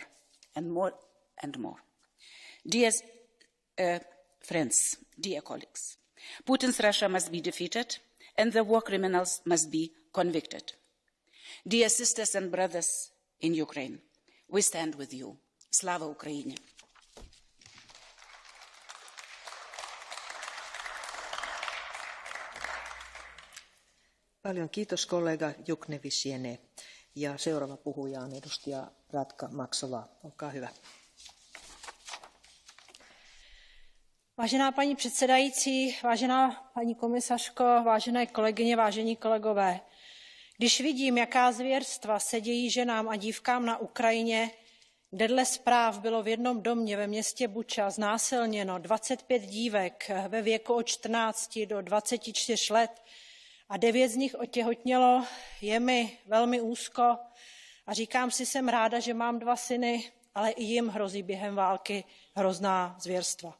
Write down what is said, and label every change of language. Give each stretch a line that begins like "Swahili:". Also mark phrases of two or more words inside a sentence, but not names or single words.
English: And more and more. Dear friends, dear colleagues, Putin's Russia must be defeated and the war criminals must be convicted. Dear sisters and brothers in Ukraine, we stand with you.
Ukrainian: Слава Україні!
Finnish: Paljon kiitos kollega Juknevisiene. Ja seuraava puhuja on edustaja Radka Maksova. Olkaa hyvä.
Czech: Vážená paní předsedající, vážená paní komisařko, vážené kolegyně, vážení kolegové, když vidím, jaká zvěrstva se dějí ženám a dívkám na Ukrajině, kde dle zpráv bylo v jednom domě ve městě Buča znásilněno 25 dívek ve věku od 14 do 24 let a 9 z nich otěhotnělo, je mi velmi úzko a říkám si, jsem ráda, že mám 2 syny, ale i jim hrozí během války hrozná zvěrstva.